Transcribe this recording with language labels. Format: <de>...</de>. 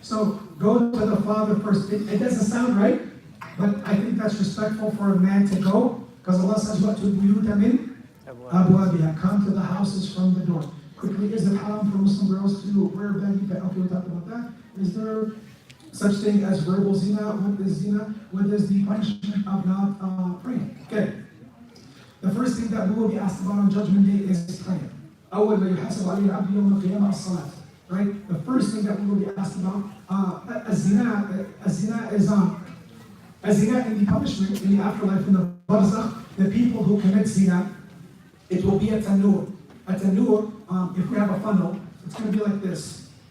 <en>So go to the father first. It doesn't sound right, but I think that's respectful for a man to go, because Allah says, what to buyuta min abwabiha, come to the houses from the door. Quickly, is it haram for Muslim girls to wear baggy pants? Okay, we talked about that. Is there such thing as verbal zina? What is zina? What is the punishment of not praying? Okay. The first thing that we will be asked about on Judgment Day is praying.</en> <ar>أول ما يحاسب عليه العبد يوم القيامة الصلاة.</ar> <en>Right? The first thing that we will be asked about, zina is zina in the punishment in the afterlife, in the barzakh. The people who commit zina, it will be a tanur. A tanur, if we have a funnel, it's going to be like this.</en>